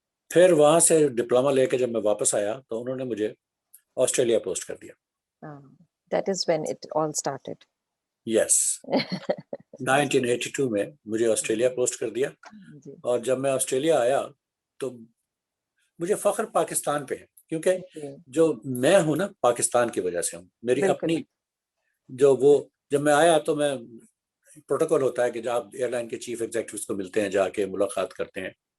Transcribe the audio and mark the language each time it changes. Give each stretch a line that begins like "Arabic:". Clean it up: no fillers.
Urdu: پھر وہاں سے ڈپلوما لے کے جب میں واپس آیا تو انہوں نے مجھے آسٹریلیا پوسٹ کر دیا.
English: That is when it all started. Yes.
Urdu: 1982 میں مجھے آسٹریلیا پوسٹ کر دیا, اور جب میں آسٹریلیا آیا تو مجھے فخر پاکستان پہ ہے, کیونکہ جو میں ہوں نا پاکستان کی وجہ سے ہوں. میری اپنی جب میں آیا تو میں, پروٹوکول ہوتا ہے کہ جب آپ ایئر لائن کے چیف ایگزیکٹیوز کو ملتے ہیں, جا کے ملاقات کرتے ہیں.